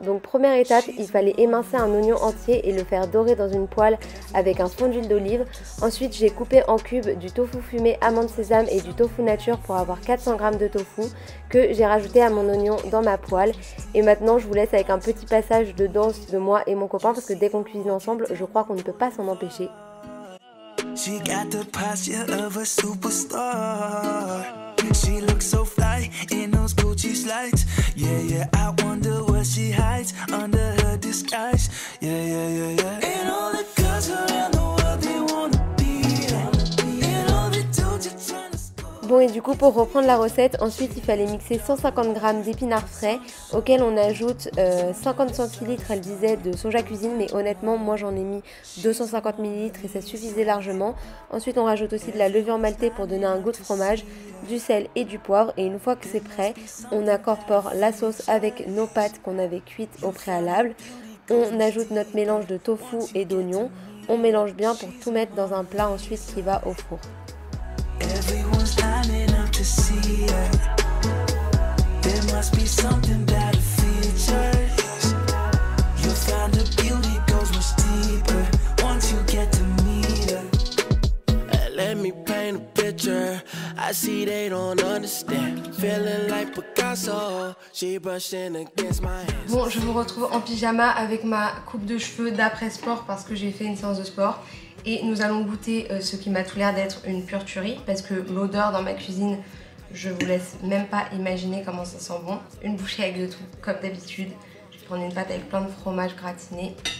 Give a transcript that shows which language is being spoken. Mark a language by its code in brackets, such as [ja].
[fr] Donc première étape, il fallait émincer un oignon entier et le faire dorer dans une poêle avec un fond d'huile d'olive. Ensuite, j'ai coupé en cubes du tofu fumé amande sésame et du tofu nature pour avoir 400 g de tofu que j'ai rajouté à mon oignon dans ma poêle. Et maintenant, je vous laisse avec un petit passage de danse de moi et mon copain parce que dès qu'on cuisine ensemble, je crois qu'on ne peut pas s'en empêcher. [en] She got the posture of a superstar. She looks so fly in those Gucci slides. Yeah, yeah, I wonder what she hides under her disguise. Yeah, yeah, yeah, yeah. And all the girls around the world, they wanna be there. And all the dudes are trying to score. [fr] Bon, et du coup, pour reprendre la recette, ensuite il fallait mixer 150 g d'épinards frais auxquels on ajoute 50 centilitres, elle disait, de soja cuisine, mais honnêtement, moi j'en ai mis 250 ml et ça suffisait largement. Ensuite, on rajoute aussi de la levure maltée pour donner un goût de fromage, du sel et du poivre. Et une fois que c'est prêt, on incorpore la sauce avec nos pâtes qu'on avait cuites au préalable. On ajoute notre mélange de tofu et d'oignons. On mélange bien pour tout mettre dans un plat ensuite qui va au four. [en] Everyone's lining up to see her. must be something about the features. You found a beauty goes much deeper once you get to meet her. Let me paint a picture. I see they don't understand. Feeling like Picasso. She brushing against my hands. [fr] Bon, je vous retrouve en pyjama avec ma coupe de cheveux d'après sport parce que j'ai fait une séance de sport. Et nous allons goûter ce qui m'a tout l'air d'être une pure tuerie parce que l'odeur dans ma cuisine, je vous laisse même pas imaginer comment ça sent bon. Une bouchée avec de tout, comme d'habitude. Je vais prendre une pâte avec plein de fromage gratiné.